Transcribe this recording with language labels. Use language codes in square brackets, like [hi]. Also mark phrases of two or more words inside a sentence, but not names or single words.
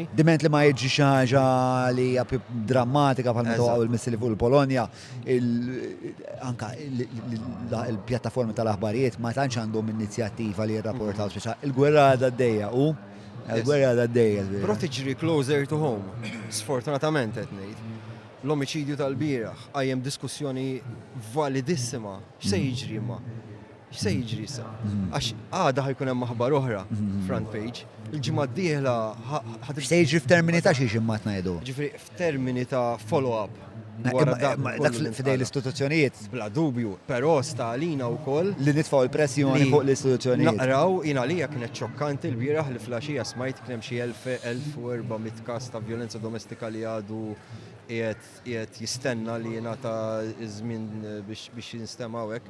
[mt] Diment li ma jiġi xi ħaġa li hija drammatika bħal meta waqgħu il-missili fuq il-Polonja, anke il-pjattaformi tal-aħbarijiet ma tantx għandhom inizjattiva li jirrapportaw speċjal. Il-gwerra għaddejja il-gwerra għaddejja. Però tiġri [en] closer to home, [mt] sfortunatament qed ngħid. L-omicidju tal-bieraħ, għajem diskussjoni validissima. X'se jiġri imma? X'se jiġri issa? Għax għada ħajkun hemm aħbar oħra [en] front page. [mt] Il-ġimgħa d-dieħla x'se jiġri f'termini ta' xi ġimgħat ngħidu? Ġifri f'termini ta' follow-up. Dak fidej l-istituzzjonijiet. Bla dubju, però sta għalina wkoll li nitfgħu l-pressjoni fuq l-istituzzjonijiet. Naqraw jien għalija kienet ċokkanti l-bieraħ li flaxija smajt kien hemm xi 1400 każ ta' violenza domestika li għadu qiegħed jistenna li jingħata żmien biex jinstemaw hekk.